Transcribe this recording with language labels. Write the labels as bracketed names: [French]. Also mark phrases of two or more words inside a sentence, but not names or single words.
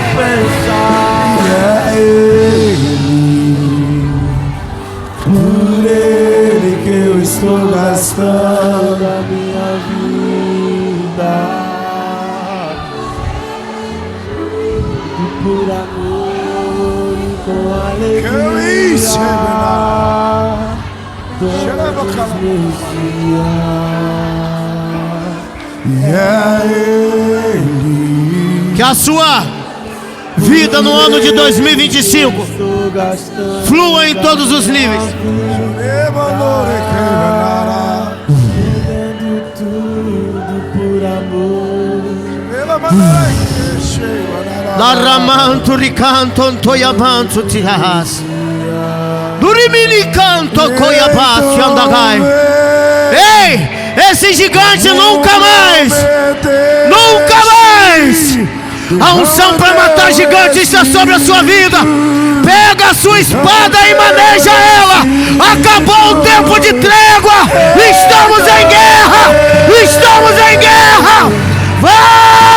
[Portuguese] É Ele, por Ele que eu estou gastando a minha vida, e por amor e com alegria, todos os meus dias. Que a sua vida no ano de 2025 flua em todos os níveis. Laramanto ricanto antoyamanto tihas. Durimini canto coiabas yandagai. Ei! Esse gigante nunca mais, nunca mais. A unção para matar gigantes está sobre a sua vida. Pega a sua espada e maneja ela. Acabou o tempo de trégua. Estamos em guerra. Estamos em guerra. Vai!